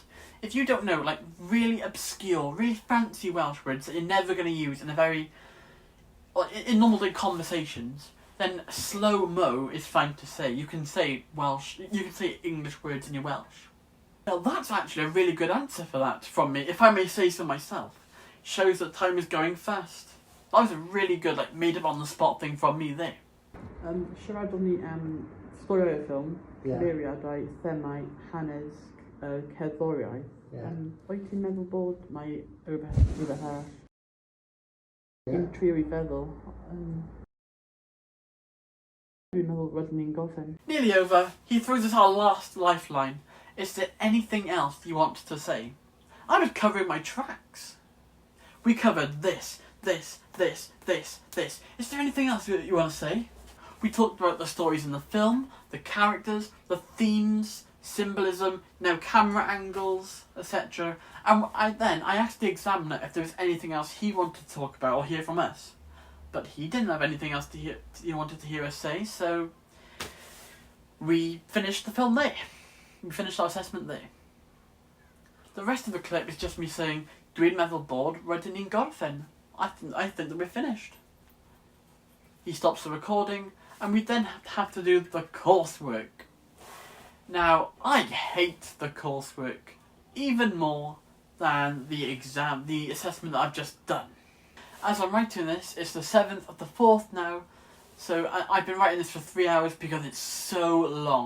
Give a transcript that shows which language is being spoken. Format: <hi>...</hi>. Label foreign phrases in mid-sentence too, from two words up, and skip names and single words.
<en>If you don't know, like, really obscure, really fancy Welsh words that you're never going to use in in normal conversations, then slow-mo is fine to say. You can say English words in your Welsh. Now, that's actually a really good answer for that from me, if I may say so myself. Shows that time is going fast. That was a really good, made-up-on-the-spot thing from me there.</en> <cy>Siaradon ni am storiau y ffilm, cyfeiriadau, themau, hanes, cerddoriaeth. Wyt ti'n meddwl bod mae rhywbeth arall? Dwi'n trio I feddwl. Dwi'n meddwl rydyn ni'n gorffen.</cy> <en>Nearly over. He throws us our last lifeline. Is there anything else you want to say? I was covering my tracks. We covered this. Is there anything else you want to say? We talked about the stories in the film, the characters, the themes, symbolism, camera angles, etc. And I asked the examiner if there was anything else he wanted to talk about or hear from us. But he didn't have anything else he wanted to hear us say, so we finished the film there. We finished our assessment there. The rest of the clip is just me saying,</en> <cy>dwi'n meddwl bod rydyn ni'n gorffen.</cy> <en>I think that we're finished. He stops the recording, and we then have to do the coursework. Now, I hate the coursework even more than the assessment that I've just done. As I'm writing this, it's the 7th of the 4th now, so I've been writing this for 3 hours because it's so long.</en>